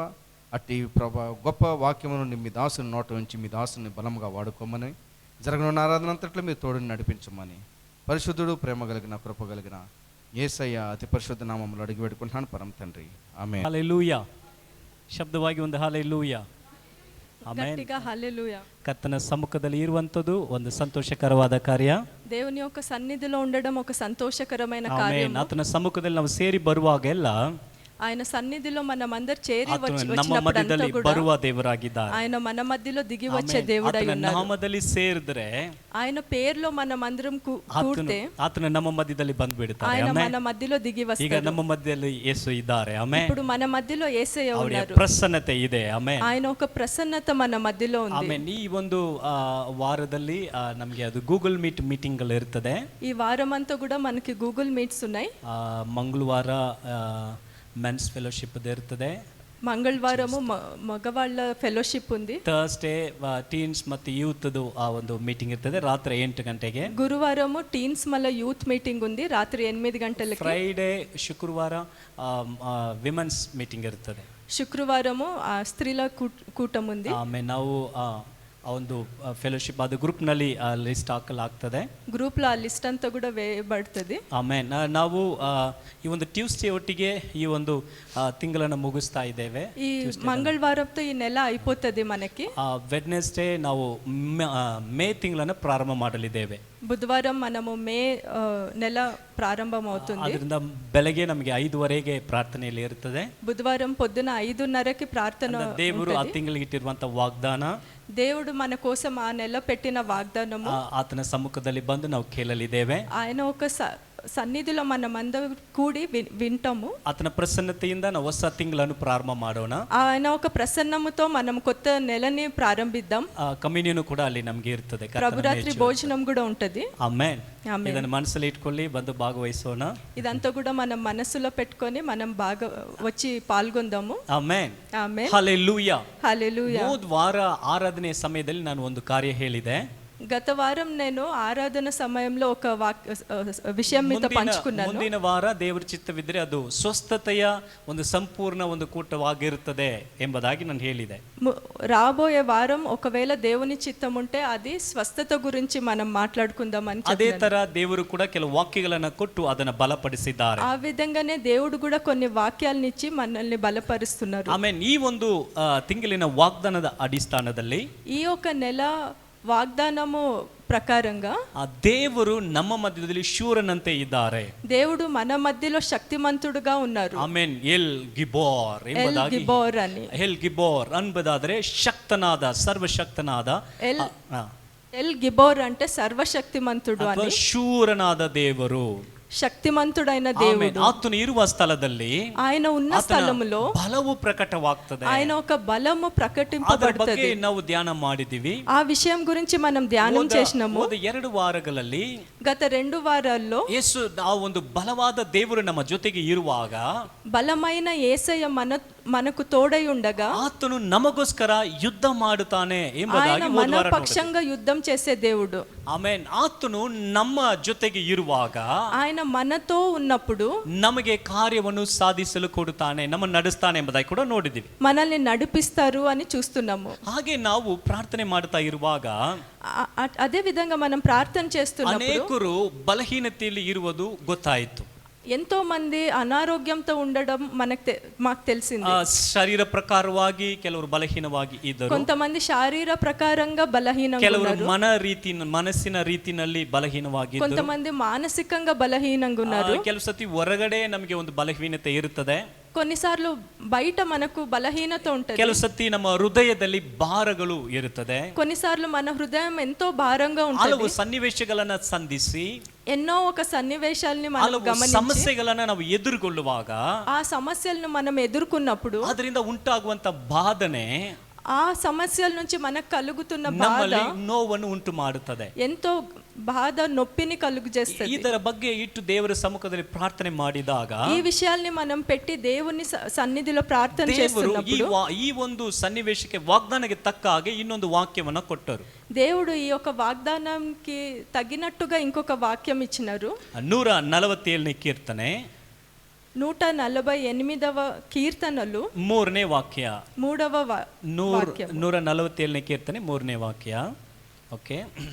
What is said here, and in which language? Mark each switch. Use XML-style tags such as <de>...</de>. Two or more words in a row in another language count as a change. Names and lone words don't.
<te>అట్టి ప్రభా గొప్ప వాక్యమును మీ దాసుని నోట ఉంచి మీ దాసుని బలముగా వాడుకోమని జరగనున్న ఆరాధన అంతట్లో మీరు తోడుని నడిపించమని పరిశుద్ధుడు ప్రేమ కలిగిన కృప కలిగిన యేసయ్య అతి పరిశుద్ధ నామములో అడిగి పెట్టుకుంటున్నాను పరమ తండ్రి, ఆమేన్.</te> <kn>ಹಲ್ಲೆಲೂಯಾ. ಶಬ್ದವಾಗಿ ಒಂದು ಹಲ್ಲೆಲೂಯಾ. ಆಮೆನ್.</kn> <te>గట్టిగా హల్లెలూయా.</te> <kn>ಕರ್ತನ ಸಮ್ಮುಖದಲ್ಲಿ ಇರುವಂಥದ್ದು ಒಂದು ಸಂತೋಷಕರವಾದ ಕಾರ್ಯ.</kn> <te>దేవుని యొక్క సన్నిధిలో ఉండడం ఒక సంతోషకరమైన</te> <kn>ಆಮೆನ್.</kn> <te>కార్యం.</te> <kn>ಆತನ ಸಮ್ಮುಖದಲ್ಲಿ ನಾವು ಸೇರಿ ಬರುವಾಗೆಲ್ಲ</kn> <te>ఆయన సన్నిధిలో మనమందరం చేరి</te> <kn>ಆತನು ನಮ್ಮ</kn> <te>వచ్చినప్పుడంతా</te> <kn>ಮಧ್ಯದಲ್ಲಿ</kn> <te>కూడా</te> <kn>ಬರುವ ದೇವರಾಗಿದ್ದಾರೆ.</kn> <te>ఆయన మన మధ్యలో దిగి వచ్చే</te> <kn>ಆಮೆನ್.</kn> <te>దేవుడై</te> <kn>ಆತನ</kn> <te>ఉన్నారు.</te> <kn>ನಾಮದಲ್ಲಿ ಸೇರಿದ್ರೆ</kn> <te>ఆయన పేరులో మనమందరం కూడితే</te> <kn>ಆತನ ನಮ್ಮ ಮಧ್ಯದಲ್ಲಿ ಬಂದ್ಬಿಡ್ತಾರೆ.</kn> <te>ఆయన</te> <kn>ಆಮೆನ್.</kn> <te>మన మధ్యలో దిగి</te> <kn>ಈಗ</kn> <te>వస్తారు.</te> <kn>ನಮ್ಮ ಮಧ್ಯದಲ್ಲಿ ಯೇಸು ಇದ್ದಾರೆ. ಆಮೆನ್.</kn> <te>ఇప్పుడు మన మధ్యలో యేసయ్య</te> <kn>ಅವರ</kn> <te>ఉన్నారు.</te> <kn>ಪ್ರಸನ್ನತೆ ಇದೆ. ಆಮೆನ್.</kn> <te>ఆయన ఒక ప్రసన్నత మన మధ్యలో ఉంది.</te> <kn>ಆಮೆನ್. ಈ ಒಂದು ವಾರದಲ್ಲಿ ನಮಗೆ ಅದು ಗೂಗಲ್ ಮೀಟಿಂಗ್ ಇರ್ತದೆ.</kn> <te>ఈ వారం అంతా కూడా మనకి గూగుల్ మీట్స్ ఉన్నాయి.</te> <kn>ಮಂಗಳವಾರ</kn> <en>men's fellowship</en> <kn>ಇರ್ತದೆ.</kn> <te>మంగళవారము మగవాళ్ళ ఫెలోషిప్ ఉంది.</te> <en>Thursday teens</en> <kn>ಮತ್ತು ಯೂತ್ದು ಆ ಒಂದು ಮೀಟಿಂಗ್ ಇರ್ತದೆ ರಾತ್ರಿ 8 ಗಂಟೆಗೆ.</kn> <te>గురువారము టీన్స్ మళ్ళీ యూత్ మీటింగ్ ఉంది రాత్రి 8 గంటలకి.</te> <kn>ಫ್ರೈಡೇ ಶುಕ್ರವಾರ</kn> <en>women's meeting</en> <kn>ಇರ್ತದೆ.</kn> <te>శుక్రవారము స్త్రీల కూటం ఉంది.</te> <kn>ಆಮೇಲೆ ನಾವು ಆ ಒಂದು ಫೆಲೋಶಿಪ್ ಅದು ಗ್ರೂಪ್ನಲ್ಲಿ ಲಿಸ್ಟ್ ಹಾಕಲಾಗ್ತದೆ.</kn> <te>గ్రూప్‌లో ఆ లిస్ట్ అంత కూడా వేయబడుతుంది.</te> <kn>ಆಮೇಲೆ ನಾವು ಈ ಒಂದು ಟ್ಯೂಸ್ಡೇ ಒಟ್ಟಿಗೆ ಈ ಒಂದು ತಿಂಗಳನ್ನು ಮುಗಿಸ್ತಾ ಇದ್ದೇವೆ.</kn> <te>ఈ మంగళవారంతో ఈ నెల అయిపోతుంది మనకి.</te> <kn>ವೆಡ್ನೆಸ್ಡೇ ನಾವು ಮೇ ತಿಂಗಳನ್ನು ಪ್ರಾರಂಭ ಮಾಡಲಿದ್ದೇವೆ.</kn> <te>బుధవారం మనము మే నెల ప్రారంభం అవుతుంది.</te> <kn>ಅದರಿಂದ ಬೆಳಗ್ಗೆ ನಮಗೆ 5:30ಗೆ ಪ್ರಾರ್ಥನೆಯಲ್ಲಿ ಇರುತ್ತದೆ.</kn> <te>బుధవారం పొద్దున 5:30కి ప్రార్థన.</te> <kn>ದೇವರು ಆ ತಿಂಗಳಿಗೆ ಇಟ್ಟಿರುವಂತಹ ವಾಗ್ದಾನ,</kn> <te>దేవుడు మన కోసం ఆ నెల పెట్టిన వాగ్దానము</te> <kn>ಆತನ ಸಮ್ಮುಖದಲ್ಲಿ ಬಂದು ನಾವು ಕೇಳಲಿದ್ದೇವೆ.</kn> <te>ఆయన ఒక సన్నిధిలో మనమందరం కూడి వింటాము.</te> <kn>ಆತನ ಪ್ರಸನ್ನತೆಯಿಂದ ನಾವು ಹೊಸ ತಿಂಗಳನ್ನು ಪ್ರಾರಂಭ ಮಾಡೋಣ.</kn> <te>ఆయన ఒక ప్రసన్నముతో మనం కొత్త నెలని ప్రారంభిద్దాం.</te> <kn>ಕಮ್ಯುನಿಯನ್ ಕೂಡ ಅಲ್ಲಿ ನಮಗೆ ಇರ್ತದೆ.</kn> <te>ప్రభురాత్రి భోజనం కూడా ఉంటది.</te> <kn>ಆಮೆನ್. ಇದನ್ನು ಮನಸ್ಸಲ್ಲಿ ಇಟ್ಕೊಳ್ಳಿ, ಬಂದು ಭಾಗವಹಿಸೋಣ.</kn> <te>ఇదంతా కూడా మనం మనసులో పెట్టుకొని మనం బాగా వచ్చి పాల్గొందాము.</te> <kn>ಆಮೆನ್.</kn> <te>ఆమేన్.</te> <kn>ಹಲ್ಲೆಲೂಯಾ.</kn> <te>హల్లెలూయా.</te> <kn>ಹೋದ ವಾರ ಆರಾಧನೆ ಸಮಯದಲ್ಲಿ ನಾನು ಒಂದು ಕಾರ್ಯ ಹೇಳಿದೆ.</kn> <te>గత వారం నేను ఆరాధన సమయంలో ఒక విషయం మీతో పంచుకున్నాను.</te> <kn>ಮುಂದಿನ ವಾರ ದೇವರ ಚಿತ್ತವಿದ್ದರೆ ಅದು ಸ್ವಸ್ಥತೆಯ ಒಂದು ಸಂಪೂರ್ಣ ಒಂದು ಕೂಟವಾಗಿರುತ್ತದೆ ಎಂಬುದಾಗಿ ನಾನು ಹೇಳಿದೆ.</kn> <te>రాబోయే వారం ఒకవేళ దేవుని చిత్తం ఉంటే అది స్వస్థత గురించి మనం మాట్లాడుకుందామని.</te> <kn>ಅದೇ ತರ ದೇವರು ಕೂಡ ಕೆಲವು ವಾಕ್ಯಗಳನ್ನು ಕೊಟ್ಟು ಅದನ್ನು ಬಲಪಡಿಸಿದ್ದಾರೆ.</kn> <te>ఆ విధంగానే దేవుడు కూడా కొన్ని వాక్యాలను ఇచ్చి మనల్ని బలపరుస్తున్నారు.</te> <kn>ಆಮೇಲೆ ಈ ಒಂದು ತಿಂಗಳಿನ ವಾಗ್ದಾನದ ಅಡಿಸ್ಥಾನದಲ್ಲಿ</kn> <te>ఈ ఒక నెల వాగ్దానము ప్రకారంగా</te> <kn>ಆ ದೇವರು ನಮ್ಮ ಮಧ್ಯದಲ್ಲಿ ಶೂರನಂತೆ ಇದ್ದಾರೆ.</kn> <te>దేవుడు మన మధ్యలో శక్తిమంతుడుగా ఉన్నారు.</te> <kn>ಆಮೇನ್. ಎಲ್ ಗಿಬೋರ್ ಎಂಬುದಾಗಿ,</kn> <te>గిబోర్ అని.</te> <kn>ಎಲ್ ಗಿಬೋರ್ ಅನ್ಬದಾದ್ರೆ ಶಕ್ತನಾದ, ಸರ್ವಶಕ್ತನಾದ.</kn> <te>ఎల్ గిబోర్ అంటే సర్వశక్తిమంతుడు అని.</te> <kn>ಶೂರನಾದ ದೇವರು,</kn> <te>శక్తిమంతుడైన దేవుడు.</te> <kn>ಆತನು ಇರುವ ಸ್ಥಳದಲ್ಲಿ,</kn> <te>ఆయన ఉన్న స్థలములో</te> <kn>ಬಲವು ಪ್ರಕಟವಾಗ್ತದೆ.</kn> <te>ఆయన ఒక బలము ప్రకటింపబడుతుంది.</te> <kn>ನಾವು ಧ್ಯಾನ ಮಾಡಿದೀವಿ.</kn> <te>ఆ విషయం గురించి మనం ధ్యానం చేసినాము.</te> <kn>2 ವಾರಗಳಲ್ಲಿ,</kn> <te>గత 2 వారాల్లో</te> <kn>ಯೇಸು ಆ ಒಂದು ಬಲವಾದ ದೇವರು ನಮ್ಮ ಜೊತೆಗೆ ಇರುವಾಗ,</kn> <te>బలమైన యేసయ్య మనకు తోడై ఉండగా,</te> <kn>ಆತನು ನಮಗೋಸ್ಕರ ಯುದ್ಧ ಮಾಡುತ್ತಾನೆ ಎಂಬುದಾಗಿ</kn> <te>మన పక్షంగా యుద్ధం చేసే దేవుడు.</te> <kn>ಆಮೆನ್. ಆತನು ನಮ್ಮ ಜೊತೆಗೆ ಇರುವಾಗ,</kn> <te>ఆయన మనతో ఉన్నప్పుడు</te> <kn>ನಮಗೆ ಕಾರ್ಯವನ್ನು ಸಾಧಿಸಲು ಕೊಡುತ್ತಾನೆ, ನಮ್ಮನ್ನು ನಡೆಸ್ತಾನೆ ಎಂಬುದಾಗಿ ಕೂಡ ನೋಡಿದ್ದೀವಿ.</kn> <te>మనల్ని నడిపిస్తారు అని చూస్తున్నాము.</te> <kn>ಹಾಗೆ ನಾವು ಪ್ರಾರ್ಥನೆ ಮಾಡ್ತಾ ಇರುವಾಗ</kn> <te>అదే విధంగా మనం ప్రార్థన చేస్తున్నప్పుడు</te> <kn>ಅನೇಕರು ಬಲಹೀನತೆಯಲ್ಲಿ ಇರುವುದು ಗೊತ್ತಾಯಿತು.</kn> <te>ఎంతో మంది అనారోగ్యంతో ఉండడం మాకు తెలిసింది.</te> <kn>ಶರೀರ ಪ್ರಕಾರವಾಗಿ ಕೆಲವರು ಬಲಹೀನವಾಗಿ ಇದ್ದರು.</kn> <te>కొంతమంది శారీర ప్రకారంగా బలహీనంగా</te> <kn>ಕೆಲವರು</kn> <te>ఉన్నారు.</te> <kn>ಮನಸ್ಸಿನ ರೀತಿನಲ್ಲಿ ಬಲಹೀನವಾಗಿ,</kn> <te>కొంతమంది మానసికంగా బలహీనంగా ఉన్నారు.</te> <kn>ಕೆಲವು ಸತಿ ಹೊರಗಡೆ ನಮಗೆ ಒಂದು ಬಲಹೀನತೆ ಇರುತ್ತದೆ.</kn> <te>కొన్నిసార్లు బయట మనకు బలహీనత ఉంటుంది.</te> <kn>ಕೆಲವು ಸತಿ ನಮ್ಮ ಹೃದಯದಲ್ಲಿ ಭಾರಗಳು ಇರುತ್ತದೆ.</kn> <te>కొన్నిసార్లు మన హృదయం ఎంతో భారంగా ఉంటుంది.</te> <kn>ಹಲವು ಸನ್ನಿವೇಶಗಳನ್ನ ಸಂಧಿಸಿ,</kn> <te>ఎన్నో ఒక సన్నివేశాలని మనం</te> <kn>ಹಲವು</kn> <te>గమనించి</te> <kn>ಸಮಸ್ಯೆಗಳನ್ನ ನಾವು ಎದುರುಗೊಳ್ಳುವಾಗ,</kn> <te>ఆ సమస్యలను మనం ఎదుర్కొన్నప్పుడు</te> <kn>ಅದರಿಂದ ಉಂಟಾಗುವಂತ ಬಾಧನೆ</kn> <te>ఆ సమస్యల నుంచి మనకు కలుగుతున్న బాధ</te> <kn>ನಮ್ಮಲ್ಲಿ ನೋವನ್ನು ಉಂಟು ಮಾಡುತ್ತದೆ.</kn> <te>ఎంతో బాధ నొప్పిని కలుగు చేస్తుంది.</te> <kn>ಇದರ ಬಗ್ಗೆ ಇಟ್ಟು ದೇವರ ಸಮ್ಮುಖದಲ್ಲಿ ಪ್ರಾರ್ಥನೆ ಮಾಡಿದಾಗ,</kn> <te>ఈ విషయాల్ని మనం పెట్టి దేవుని సన్నిధిలో ప్రార్థన</te> <kn>ದೇವರು</kn> <te>చేస్తున్నప్పుడు</te> <kn>ಈ ಒಂದು ಸನ್ನಿವೇಶಕ್ಕೆ ವಾಗ್ದಾನಕ್ಕೆ ತಕ್ಕ ಹಾಗೆ ಇನ್ನೊಂದು ವಾಕ್ಯವನ್ನ ಕೊಟ್ಟರು.</kn> <te>దేవుడు ఈ యొక్క వాగ్దానానికి తగినట్టుగా ఇంకొక వాక్యం ఇచ్చినారు.</te> <kn>147ನೇ ಕೀರ್ತನೆ</kn> <te>148వ కీర్తనలు</te> <kn>3ನೇ ವಾಕ್ಯ.</kn> <te>3వ వాక్యం.</te> <kn>147ನೇ ಕೀರ್ತನೆ 3ನೇ ವಾಕ್ಯ. ಓಕೆ.</kn>